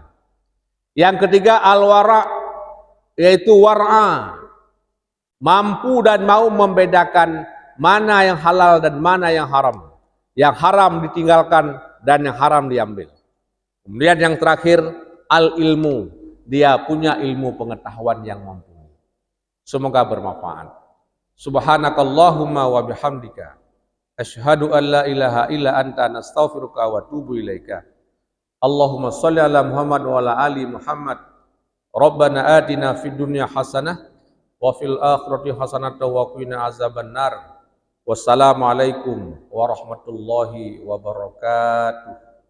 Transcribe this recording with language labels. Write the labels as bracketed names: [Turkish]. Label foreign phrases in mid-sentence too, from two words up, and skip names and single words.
[Indonesian] Yang ketiga al-wara, yaitu war'a, mampu dan mau membedakan mana yang halal dan mana yang haram. Yang haram ditinggalkan dan yang haram diambil. Kemudian yang terakhir al-ilmu, dia punya ilmu pengetahuan yang mampu. Semoga bermanfaat. [Arabic] سبحانك اللهم وبحمدك أشهد أن لا إله إلا أنت نستغفرك وأتوب إليك. اللهم صل على محمد وعلى آل محمد. ربنا آتنا في الدنيا حسنة وفي الآخرة حسنة وقنا عذاب النار. والسلام عليكم ورحمة الله وبركاته.